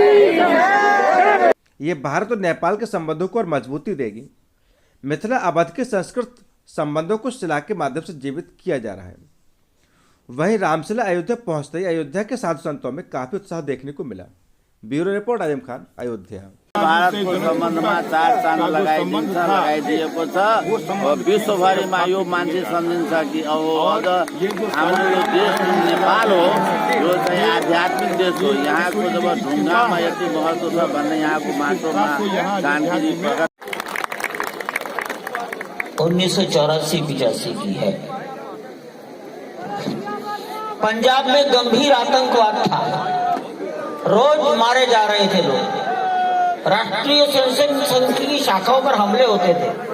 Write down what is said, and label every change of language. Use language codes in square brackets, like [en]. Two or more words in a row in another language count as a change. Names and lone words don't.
[hi] ये भारत और नेपाल के संबंधों को और मजबूती देगी। मिथिला अवध के संस्कृत संबंधों को शिला के माध्यम से जीवित किया जा रहा है। वहीं रामशिला अयोध्या पहुंचते ही अयोध्या के साधु संतों में काफी उत्साह देखने को मिला। ब्यूरो रिपोर्ट आजम खान, अयोध्या। [ne] भारतको सम्बन्धमा 4 चाँद लगाइदिएको छ और विश्वभरिमा यो मान्छे सम्झिन्छ कि अब हाम्रो यो देश नेपाल हो, यो चाहिँ आध्यात्मिक देश हो। यहाँको जब ढुङ्गामा यति महत्व छ भन्ने यहाँको माटोमा जानकारी प्रकट [hi] 1984-85 की है। पंजाब में गंभीर आतंकवाद था। रोज मारे जा रहे थे लोग। राष्ट्रीय स्वयंसेवक संघ की शाखाओं पर हमले होते थे।